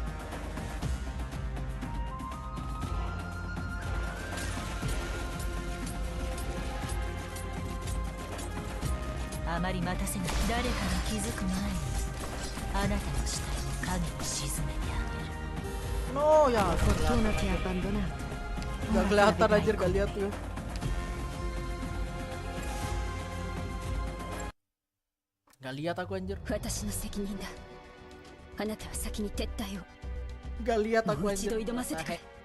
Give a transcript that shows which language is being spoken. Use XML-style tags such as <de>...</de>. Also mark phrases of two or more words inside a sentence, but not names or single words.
<ja>あまり待たせない。誰かが気づく前にあなたの死体を影に沈めてあげる。</ja> <id>No ya,</id> <es>Fortuna que abandona.</es> <id>gak kelihatan anjir, gak lihat gue. Gak lihat aku anjir.</id> <ja>私の責任だ。あなたは先に撤退を。</ja> <id>Gak lihat aku</id> <ja>もう一</ja> <id>anjir.</id> <ja>度挑ませてくれ。</ja>